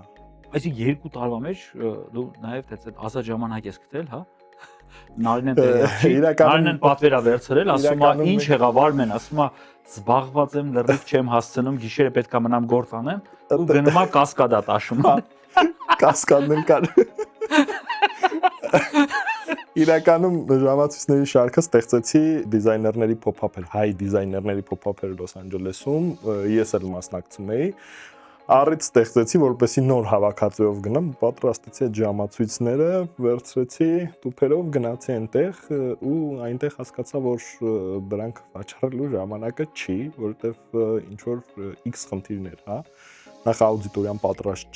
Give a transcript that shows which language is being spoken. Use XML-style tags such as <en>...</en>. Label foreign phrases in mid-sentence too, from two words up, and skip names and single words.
<hy>Այսինքն 2 տարվա մեջ դու նաև այդ ազատ ժամանակ ես գտել, հա։ Նարինեն տեղի, Նարինեն պատվերա վերցրել, ասում է ինչ եղավ Արմեն, ասում է զբաղված եմ, լրիվ չեմ հասցնում, գիշերը պետք է մնամ գործ անեմ, ու գնում է կասկադա տաշում։ Կասկադներ կար։ Իրականում ժամացույցների շարքը ստեղծեցի դիզայներների pop-up-եր, հայ դիզայներների pop-up-եր Լոս Անջելեսում, ես էլ մասնակցում էի։ Առիթ ստեղծեցի, որպեսզի նոր հավաքածուով գնամ, պատրաստեցի այդ ժամացույցները, վերցրեցի տուփերով, գնացի այնտեղ ու այնտեղ հասկացա, որ դրանք վաճառելու ժամանակը չի, որովհետև ինչ որ X խնդիրներ, հա։ Նախ աուդիտորիան պատրաստ</hy>